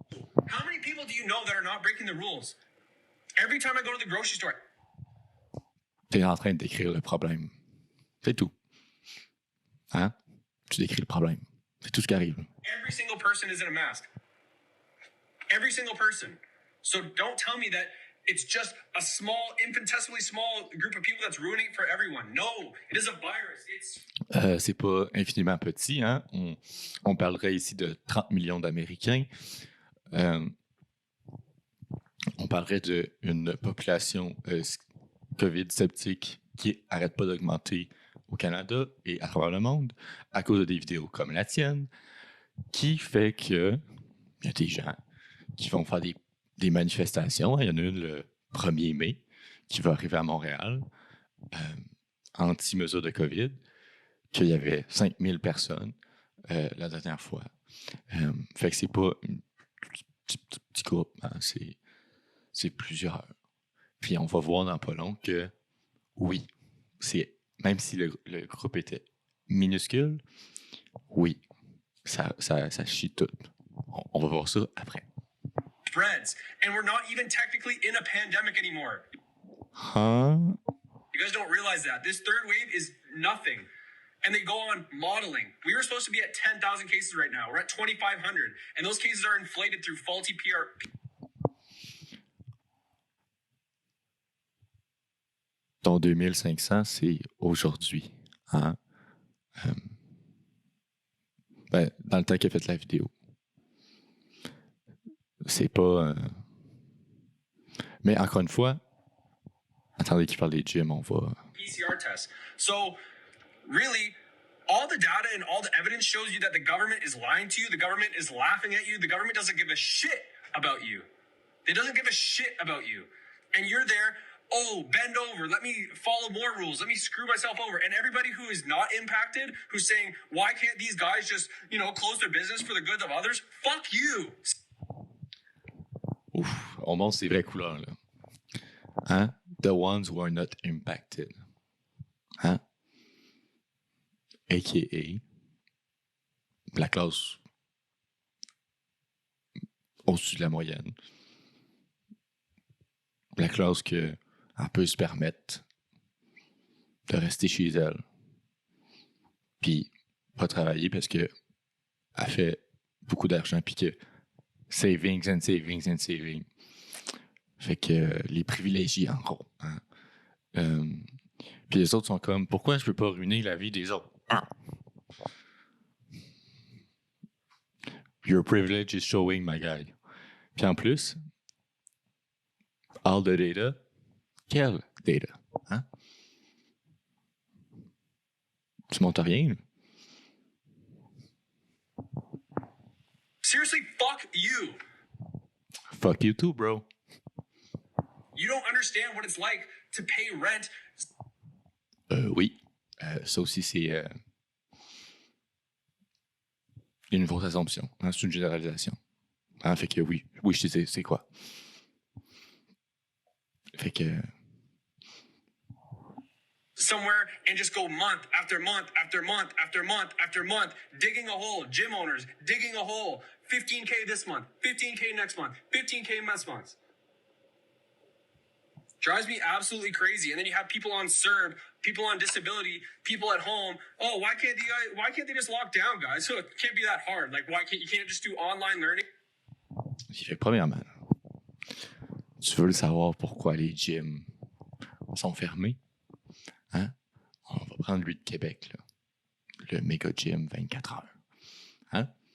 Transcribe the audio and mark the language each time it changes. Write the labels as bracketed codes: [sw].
[en] How many people do you know that are not breaking the rules? Every time I go to the grocery store. [fr] T'es en train de décrire le problème. C'est tout. Hein? Tu décris le problème. C'est tout ce qui arrive. [en] Every single person is in a mask. Every single person. So don't tell me that it's just a small, infinitesimally small group of people that's ruining it for everyone. No, it is a virus. [fr] C'est pas infiniment petit, hein? On parlerait ici de 30 millions d'Américains. On parlerait d'une population COVID sceptique qui n'arrête pas d'augmenter au Canada et à travers le monde à cause de des vidéos comme la tienne, qui fait que il y a des gens qui vont faire des manifestations. Il y en a une le 1er mai qui va arriver à Montréal, anti-mesure de COVID, qu'il y avait 5000 personnes la dernière fois. Fait que c'est pas un petit groupe, hein, c'est plusieurs. Puis on va voir dans pas long que oui, même si le groupe était minuscule, oui, ça chie tout. On va voir ça après. [en] Spreads, and we're not even technically in a pandemic anymore. Huh? You guys don't realize that. This third wave is nothing. And they go on modeling. We were supposed to be at 10,000 cases right now. We're at 2,500. And those cases are inflated through faulty PR. [fr] Ton 2500, c'est aujourd'hui. Hein? Dans le temps qu'il a fait la vidéo. C'est pas... Mais encore une fois, attendez qu'il parle des gyms, on va... [en] PCR tests. So, really, all the data and all the evidence shows you that the government is lying to you. The government is laughing at you. The government doesn't give a shit about you. It doesn't give a shit about you. And you're there, oh, bend over. Let me follow more rules. Let me screw myself over. And everybody who is not impacted, who's saying, why can't these guys just, close their business for the good of others? Fuck you. [fr] Ouf, on montre ses vraies couleurs, là. Hein? [en] The ones who are not impacted. [fr] Hein? A.K.A. la classe au-dessus de la moyenne. La classe qu'elle peut se permettre de rester chez elle. Puis pas travailler parce que elle fait beaucoup d'argent puis que [en] savings and savings and savings. [fr] Fait que les privilégiés, en gros. Hein? Puis les autres sont comme, pourquoi je peux pas ruiner la vie des autres? Ah. [en] Your privilege is showing, my guy. [fr] Puis en plus, [en] all the data, [fr] quel data? Hein? Tu montes rien? [en] Seriously, fuck you. Fuck you too, bro. You don't understand what it's like to pay rent. [fr] Oui. Ça aussi, c'est une fausse assumption. Hein? C'est une généralisation. Hein? Fait que oui, je sais c'est quoi. Fait que... [en] Somewhere and just go month after month after month after month after month, digging a hole. Gym owners digging a hole. 15K this month, 15K next month, 15K next month. Drives me absolutely crazy. And then you have people on CERB, people on disability, people at home. Oh, why can't they just lock down, guys? So it can't be that hard. Like, you can't just do online learning? [fr] Fait que premièrement, tu veux le savoir pourquoi les gyms sont fermés? Hein? On va prendre lui de Québec, là. Le méga gym 24 heures. Hein?